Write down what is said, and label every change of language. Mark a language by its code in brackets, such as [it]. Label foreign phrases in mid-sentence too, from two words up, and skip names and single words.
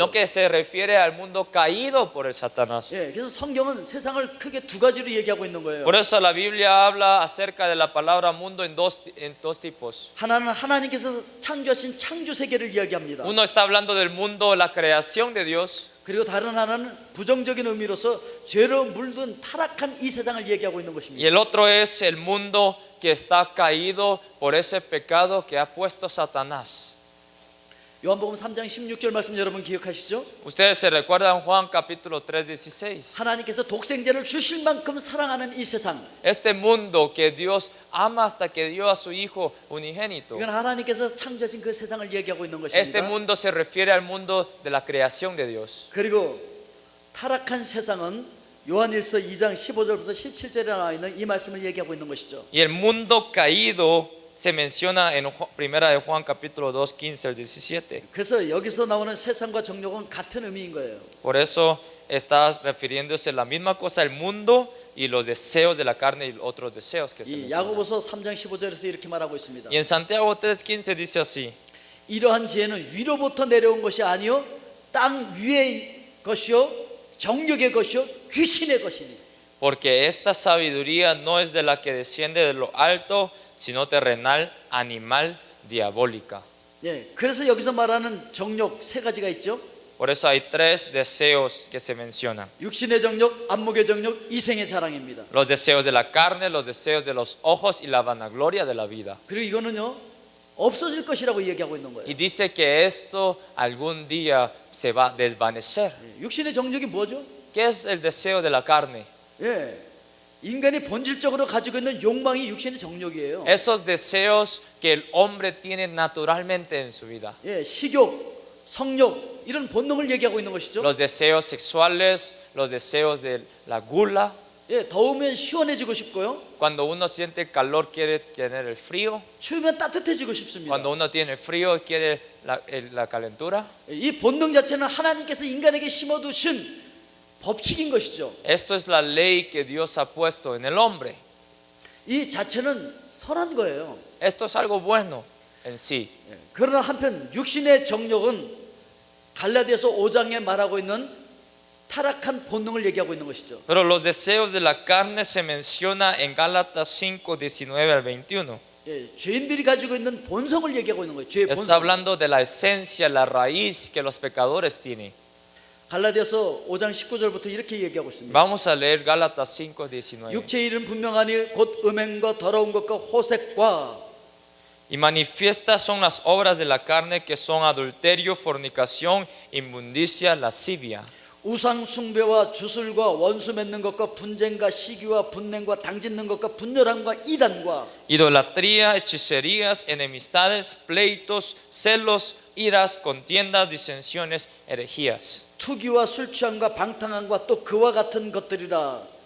[es] sino que se refiere al mundo caído por el Satanás. [ko] 예, 그래서 성경은 세상을 크게 두 가지로 얘기하고 있는 거예요. [es] Por eso la Biblia habla acerca de la palabra mundo en dos tipos. [ko] 하나는 하나님께서 창조하신 창조 세계를 이야기합니다. [es] Uno está hablando del mundo, la creación de Dios, [ko] 그리고 다른 하나는 부정적인 의미로서 죄로 물든 타락한 이 세상을 얘기하고 있는 [es] y [ko] 것입니다. [es] el otro es el mundo que está caído por ese pecado que ha puesto Satanás. [ko] 요한복음 3장 16절 말씀 여러분 기억하시죠? [es] Ustedes se recuerdan Juan capítulo 3:16. [ko] 하나님께서 독생자를 주실 만큼 사랑하는 이 세상, [es] Este mundo que Dios ama hasta que dio a su Hijo unigénito. [ko] 이건 하나님께서 창조하신 그 세상을 얘기하고 있는 [es] Este [ko] 것입니다. [es] mundo se refiere al mundo de la creación de Dios. [ko] 그리고 타락한 세상은 요한일서 2장 15절부터 17절에 나와 있는 이 말씀을 얘기하고 있는 것이죠. [es] Y el mundo caído se menciona en primera de Juan capítulo 2, 15 al 17. [ko] 그래서 여기서 나오는 세상과 정욕은 같은 의미인 거예요. [es] Por eso está refiriéndose a la misma cosa, el mundo y los deseos de la carne y otros deseos que se [ko] 이 [es] mencionan. [ko] 야고보서 3장 15절에서 이렇게 말하고 있습니다. [es] Y en Santiago 3:15 dice así: [ko] 이러한 지혜는 위로부터 내려온 것이 아니요 땅 위의 것이요 정욕의 것이요 귀신의 것이니. [es] Porque esta sabiduría no es de la que desciende de lo alto, sino terrenal, animal, diabólica. [ko] 예, 그래서 여기서 말하는 정욕 세 가지가 있죠. [es] Por eso hay tres deseos que se mencionan: [ko] 육신의 정욕, 안목의 정욕, 이생의 자랑입니다. [es] los deseos de la carne, los deseos de los ojos y la vanagloria de la vida. [ko] 그리고 이거는요 없어질 것이라고 얘기하고 있는 거예요. [es] Y dice que esto algún día se va a desvanecer. [ko] 예, 육신의 정욕이 뭐죠? [es] ¿Qué es el deseo de la carne? [ko] 예, 인간이 본질적으로 가지고 있는 욕망이 육신의 정욕이에요. [es] Esos deseos que el hombre tiene naturalmente en su vida. [ko] 예, 식욕, 성욕 이런 본능을 얘기하고 있는 것이죠. [es] Los deseos sexuales, los deseos de la gula. [ko] 예, 더우면 시원해지고 싶고요. [es] Cuando uno siente el calor quiere tener el frío. [ko] 추우면 따뜻해지고 싶습니다. [es] Cuando uno tiene el frío quiere la calentura. [ko] 이 본능 자체는 하나님께서 인간에게 심어두신 법칙인 것이죠. [es] Esto es la ley que Dios ha puesto en el hombre. [ko] 이 자체는 선한 거예요. [es] Esto es algo bueno en sí. [ko] 그러나 한편 육신의 정욕은 갈라디아서 5장에 말하고 있는 타락한 본능을 얘기하고 있는 것이죠. [es] Pero los deseos de la carne se menciona en Gálatas 5:19 al 21. [ko] 예, 죄인들이 가지고 있는 본성을 얘기하고 있는 거예요. 죄의 [es] Está [ko] 본성. [es] hablando de la esencia, la raíz que los pecadores tienen. [ko] 갈라디아서 5장 19절부터 이렇게 얘기하고 있습니다. [es] Vamos a leer Gálatas 5:19. [ko] 육체의 일은 분명하니 곧 음행과 더러운 것과 호색과 [es] Y manifiestas son las obras de la carne, que son adulterio, fornicación, inmundicia, lascivia, [ko] 우상 숭배와 주술과 원수 맺는 것과 분쟁과 시기와 분냉과 당짓는 것과 분열함과 이단과 [es] idolatría, hechicerías, enemistades, pleitos, celos, iras, contiendas, disensiones, herejías. [ko] 투기와 술 취함과 방탕함과 또 그와 같은 것들이라.